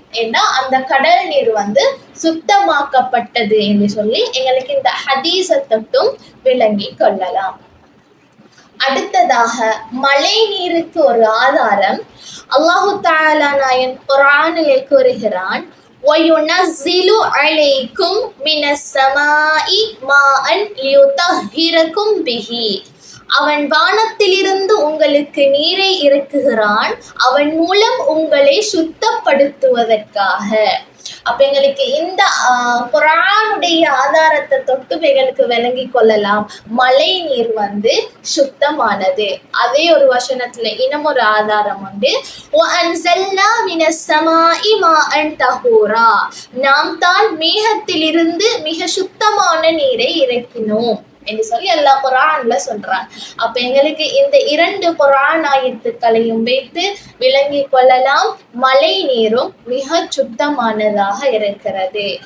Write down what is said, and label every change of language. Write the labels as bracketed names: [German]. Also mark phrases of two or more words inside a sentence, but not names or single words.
[Tamil] ஏன்னா அந்த கடல் நீர் சுத்தமாக்கப்பட்டது என்று சொல்லி எங்களுக்கு இந்த ஹதீஸ தொட்டும் விளங்கி கொள்ளலாம். அடுத்ததாக மழை நீருக்கு ஒரு ஆதாரம் [Arabic] الله تعالى [Tamil] நாயன் குர்ஆனிலே கூறுகிறான், [Arabic] وَيُنَزِّلُ عَلَيْكُمْ مِنَ السَّمَاءِ مَاءً لِيُطَهِّرَكُمْ بِهِ. [Tamil] அவன் வானத்திலிருந்து உங்களுக்கு நீரை இறக்குகிறான், அவன் மூலம் உங்களை சுத்தப்படுத்துவதற்காக. அப்ப எங்களுக்கு இந்த குர்ஆனுடைய ஆதாரத்தை தொட்டு எங்களுக்கு விளங்கி கொள்ளலாம், மழை நீர் சுத்தமானது. அதே ஒரு வசனத்துல இன்னும் ஒரு ஆதாரம் [Arabic] وَأَنزَلْنَا مِنَ السَّمَاءِ مَاءً طَهُورًا. [Tamil] நாம் தான் மேகத்திலிருந்து மிக சுத்தமான நீரை இறக்கினோம் என்று சொல்லி அல்லாஹ் குர்ஆன்ல சொல்றான். அப்ப எங்களுக்கு இந்த 2 குர்ஆன் ஆயத்துக்களையும் வைத்து விளங்கி கொள்ளலாம், மழை நீரும் மிக சுத்தமானதாக இருக்கிறது.